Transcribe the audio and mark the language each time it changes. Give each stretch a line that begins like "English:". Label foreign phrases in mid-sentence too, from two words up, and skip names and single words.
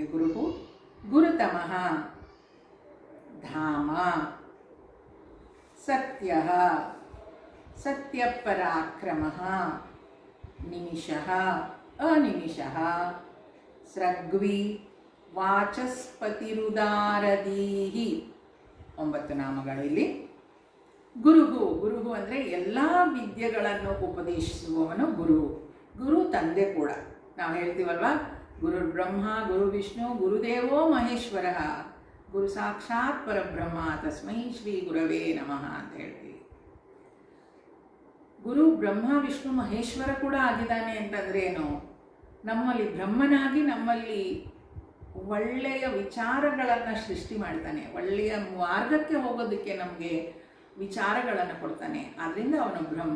Sanskrit: ಗುರುಹು ಗುರುತಮಃ ಧಾಮ, ಸತ್ಯಃ ಸತ್ಯಪರಾಕ್ರಮಃ, ನಿಮಿಷಃ ಅನಿಮಿಷಃ, ಸ್ರಗ್ವಿ ವಾಚಸ್ಪತಿರುದಾರದೀಹಿ.
Kannada: 9 ನಾಮಗಳು ಇಲ್ಲಿ. ಗುರುಹು, ಗುರುಹು ಅಂದರೆ ಎಲ್ಲ ವಿದ್ಯೆಗಳನ್ನು ಉಪದೇಶಿಸುವವನು ಗುರು. ಗುರು ತಂದೆ ಕೂಡ. ನಾವು ಹೇಳ್ತೀವಲ್ವಾ,
Sanskrit: ಗುರು ಬ್ರಹ್ಮ ಗುರು ವಿಷ್ಣು ಗುರುದೇವೋ ಮಹೇಶ್ವರ, ಗುರು ಸಾಕ್ಷಾತ್ ಪರಬ್ರಹ್ಮ ತಸ್ಮೈ ಶ್ರೀ ಗುರವೇ ನಮಃ
Kannada: ಅಂತ ಹೇಳ್ತೀವಿ. ಗುರು ಬ್ರಹ್ಮ ವಿಷ್ಣು ಮಹೇಶ್ವರ ಕೂಡ ಆಗಿದ್ದಾನೆ ಅಂತಂದ್ರೆ ಏನು? ನಮ್ಮಲ್ಲಿ ಬ್ರಹ್ಮನಾಗಿ ನಮ್ಮಲ್ಲಿ ಒಳ್ಳೆಯ ವಿಚಾರಗಳನ್ನು ಸೃಷ್ಟಿ ಮಾಡ್ತಾನೆ, ಒಳ್ಳೆಯ ಮಾರ್ಗಕ್ಕೆ ಹೋಗೋದಕ್ಕೆ ನಮಗೆ ವಿಚಾರಗಳನ್ನು ಕೊಡ್ತಾನೆ, ಆದ್ದರಿಂದ ಅವನು ಬ್ರಹ್ಮ.